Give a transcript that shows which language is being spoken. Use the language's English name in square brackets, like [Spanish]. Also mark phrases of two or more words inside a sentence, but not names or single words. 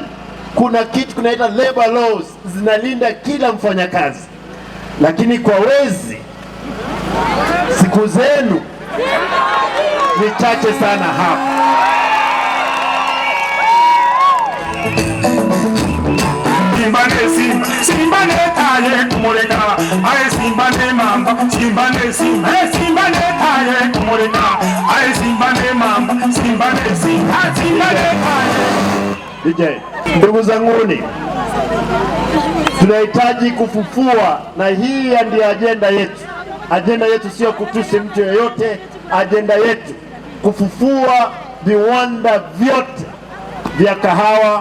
[Swahili] Kuna kitu kunaita [English] labor laws, [Swahili] zinalinda kila mfanyakazi, lakini kwa wezi siku zenu ni chache sana hapa. [Ganda] Simba ne Simba, Simba ne taye kumureka, aye Simba ne mamba, Simba ne Simba, Simba ne taye kumureka, aye Simba ne mamba, Simba ne Simba, Simba ne taye. [Swahili] DJ, ndugu zanguni, tunahitaji kufufua, na hii ndiyo ajenda yetu. Ajenda yetu sio kutusi mtu yeyote, ajenda yetu kufufua viwanda vyote vya kahawa.